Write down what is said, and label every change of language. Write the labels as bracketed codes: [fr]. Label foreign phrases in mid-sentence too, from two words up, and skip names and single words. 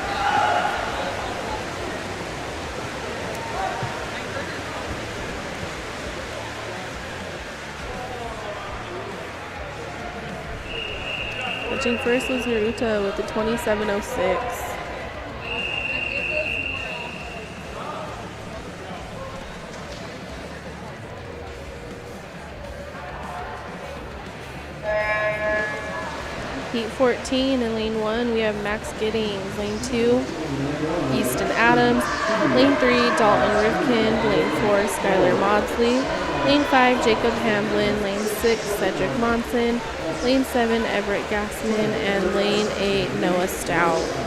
[en] Touching first was Naruto with the 27:06. Heat 14. In lane 1, we have Max Giddings. Lane 2, Easton Adams. Lane 3, Dalton Rivkin. Lane 4, Skylar Maudsley. Lane 5, Jacob Hamblin. Lane 6, Cedric Monson. Lane 7, Everett Gassman. And lane 8, Noah Stout.